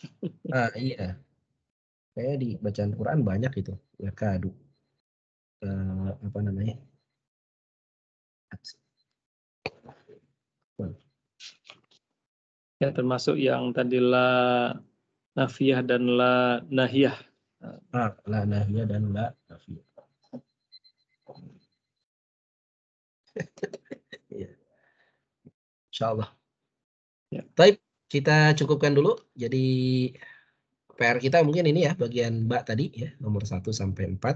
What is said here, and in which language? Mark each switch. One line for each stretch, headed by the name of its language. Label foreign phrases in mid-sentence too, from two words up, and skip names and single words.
Indonesian: Iya. Kayak di bacaan Quran banyak itu. Yakadu. Apa namanya? Ya, termasuk yang tadi
Arabic: لا النافية
Indonesian: dan
Arabic: لا الناهية. لا الناهية
Indonesian: dan
Arabic: لا النافية.
Indonesian: Ya. Insyaallah. Ya. Baik, kita cukupkan dulu. Jadi PR kita mungkin ini ya, bagian Mbak tadi ya, nomor 1 sampai 4.